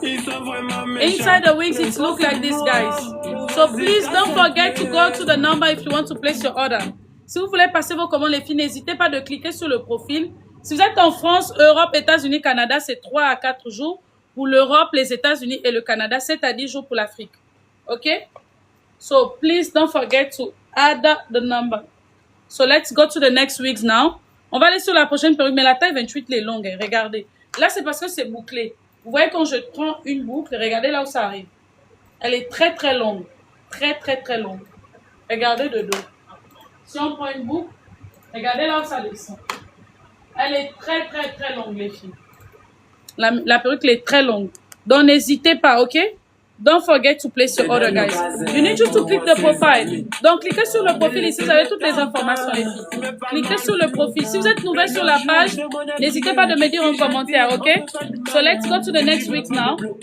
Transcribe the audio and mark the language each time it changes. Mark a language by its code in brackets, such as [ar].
[en] Inside the wings, it looks like this, guys. So please don't forget to go to the number if you want to place your order. [fr] Si vous voulez passer vos commandes, les filles, n'hésitez pas de cliquer sur le profil. Si vous êtes en France, Europe, États-Unis, Canada, c'est 3 à 4 jours. Pour l'Europe, les États-Unis et le Canada, 7 à 10 jours pour l'Afrique. OK? [en] So, please don't forget to add the number. So, let's go to the next wigs now. [fr] On va aller sur la prochaine perruque, mais la taille 28, elle est longue. Hein. Regardez. Là, c'est parce que c'est bouclé. Vous voyez, quand je prends une boucle, regardez là où ça arrive. Elle est très, très longue. Très, très, très longue. Regardez de dos. Si on prend une boucle, regardez là où ça descend. Elle est très, très, très longue, les filles. La perruque est très longue. Donc, n'hésitez pas, OK? [en] Don't forget to place your order, guys. You need just to click the profile. [fr] Donc, cliquez sur le profil ici. Vous avez toutes les informations, les filles. Cliquez sur le profil. Si vous êtes nouvelle sur la page, n'hésitez pas de me dire en commentaire, OK? [en] So, let's go to the next week now.